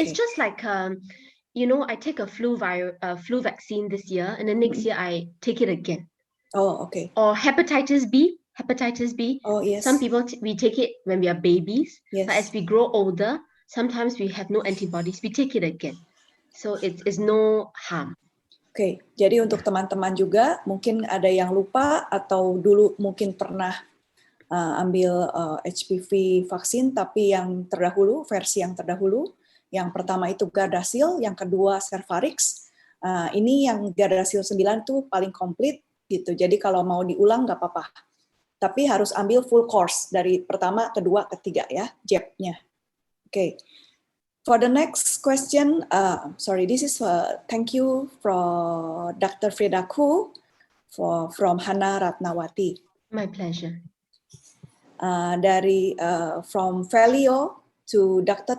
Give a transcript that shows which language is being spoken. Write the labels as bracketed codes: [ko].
[en] It's just like you know, I take a flu vaccine this year, and the next year I take it again. Oh, okay. Or hepatitis B. Oh, yes. Some people we take it when we are babies. Yes. But as we grow older, sometimes we have no antibodies. We take it again. So it's no harm. [id] Oke, jadi untuk teman-teman juga mungkin ada yang lupa atau dulu mungkin pernah ambil HPV vaksin, tapi yang terdahulu, versi yang terdahulu, yang pertama itu Gardasil, yang kedua Cervarix. Ini yang Gardasil 9 tuh paling komplit gitu. Jadi kalau mau diulang nggak apa-apa. Tapi harus ambil full course dari pertama, kedua, ketiga ya, jabnya. Oke. [en] For the next question, this is thank you for Dr. Fredaku from Hana Ratnawati. My pleasure. From Felio to Dr.